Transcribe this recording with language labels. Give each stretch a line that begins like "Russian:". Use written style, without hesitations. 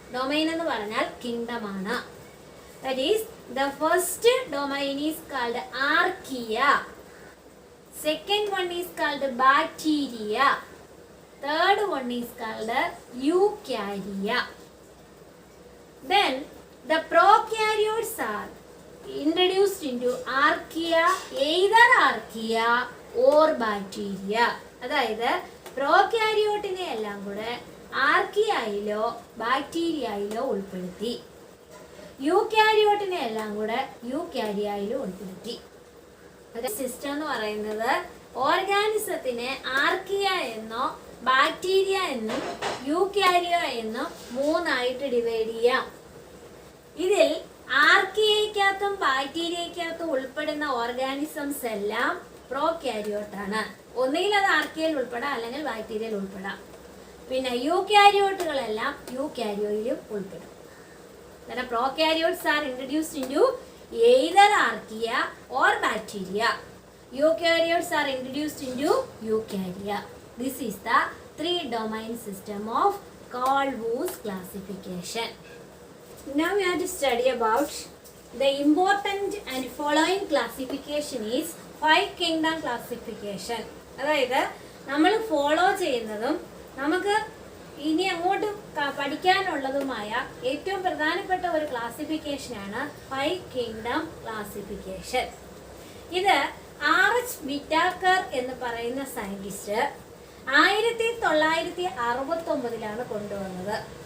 Malayalam: Domain എന്ന് പറഞ്ഞാൽ kingdom ആണ്.
English: That is, the first domain is called archaea. Second one is called bacteria. Third one is called eukarya. Then the prokaryotes are introduced into archaea, either archaea or bacteria.
Malayalam: അതായത് പ്രോകാരിയോട്ടിനെ എല്ലാം കൂടെ ആർക്കിയയിലോ ബാക്ടീരിയയിലോ ഉൾപ്പെടുത്തി, യൂകാരിയോട്ടിനെ എല്ലാം കൂടെ യൂകാരിയയിലോ ഉൾപ്പെടുത്തി. സിസ്റ്റം എന്ന് പറയുന്നത് ഓർഗാനിസത്തിനെ ആർക്കിയ എന്നോ ബാക്ടീരിയ എന്നും യൂകാരിയ എന്നും 3 ആയിട്ട് ഡിവൈഡ് ചെയ്യാം. ഇതിൽ ആർക്കിയയ്ക്കകത്തും ബാക്ടീരിയയ്ക്കകത്തും ഉൾപ്പെടുന്ന ഓർഗാനിസംസ് എല്ലാം പ്രോകാരിയോട്ടാണ്. ഒന്നുകിൽ അത് ആർക്കിയയിൽ ഉൾപ്പെടാം അല്ലെങ്കിൽ ബാക്ടീരിയയിൽ ഉൾപ്പെടാം. പിന്നെ യൂകാരിയോട്ടുകളെല്ലാം യൂകാരിയോയിലും ഉൾപ്പെടും.
English: Prokaryotes are introduced into either archaea or bacteria. Eukaryotes are introduced into eukarya. This is the 3 domain system of Carl Woese classification. Now we have to study about the important and following classification is 5 kingdom classification.
Malayalam: അതായത് നമ്മൾ follow ചെയ്യുന്നതും നമുക്ക് ഇനി അങ്ങോട്ട് പഠിക്കാനുള്ളതുമായ ഏറ്റവും പ്രധാനപ്പെട്ട ഒരു ക്ലാസിഫിക്കേഷനാണ് 5 kingdom classification. ഇത് R.H. വിറ്റാക്കർ എന്ന് പറയുന്ന സയന്റിസ്റ്റ് 1969 കൊണ്ടുവന്നത്.